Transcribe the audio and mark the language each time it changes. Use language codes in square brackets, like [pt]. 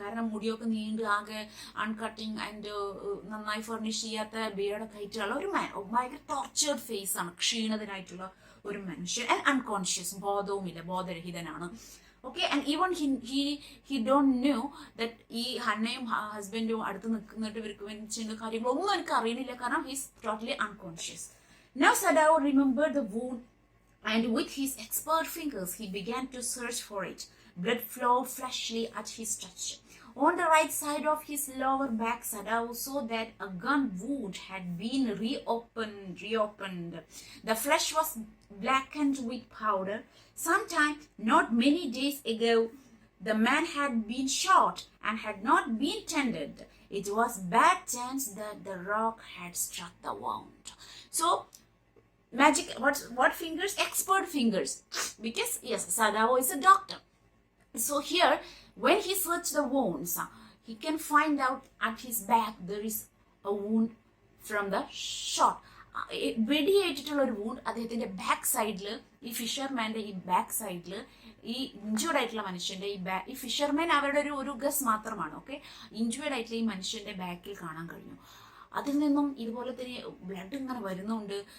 [ml] കാരണം മുടിയൊക്കെ നീണ്ട് ആകെ അൺകട്ടിങ് ആൻഡ് നന്നായി ഫർണിഷ് ചെയ്യാത്ത ബിയർഡൊക്കെ ആയിട്ടുള്ള ഒരു ഭയങ്കര ടോർച്ചേർഡ് ഫേസ് ആണ്, ക്ഷീണിതനായിട്ടുള്ള ഒരു മനുഷ്യൻ. And unconscious, ബോധവുമില്ല, ബോധരഹിതനാണ്. Okay, and [en] even he don't knew that [ml] ഈ ഹന്നയും ഹസ്ബൻഡും അടുത്ത് നിൽക്കുന്നിട്ട് ഇവർക്ക് ചെയ്യുന്ന കാര്യങ്ങളൊന്നും എനിക്ക് അറിയുന്നില്ല, കാരണം [en] He's totally unconscious. Now Sadao remembered the wound and with his expert fingers he began to search for it. Blood flowed flashily at his touch. On the right side of his lower back, Sadao saw that a gun wound had been reopened. The flesh was blackened with powder. Sometime, not many days ago, the man had been shot and had not been tended. It was bad chance that the rock had struck the wound. So, magic, what fingers? Expert fingers. Because, yes, Sadao is a doctor. So here, when he searched the wounds, he can find out at his back there is a wound from the shot. [ml] വെടിയേറ്റിട്ടുള്ള ഒരു wound അദ്ദേഹത്തിന്റെ back സൈഡിൽ, ഈ ഫിഷർമാന്റെ ഈ back സൈഡിൽ, ഈ injured ആയിട്ടുള്ള മനുഷ്യന്റെ ഈ ഫിഷർമാൻ അവരുടെ ഒരു ഗസ് മാത്രമാണ്. ഓക്കെ, ഇഞ്ചുവേർഡ് ആയിട്ടുള്ള ഈ മനുഷ്യന്റെ ബാക്കിൽ കാണാൻ കഴിഞ്ഞു. അതിൽ നിന്നും ഇതുപോലെ തന്നെ ബ്ലഡ് ഇങ്ങനെ വരുന്നുണ്ട്.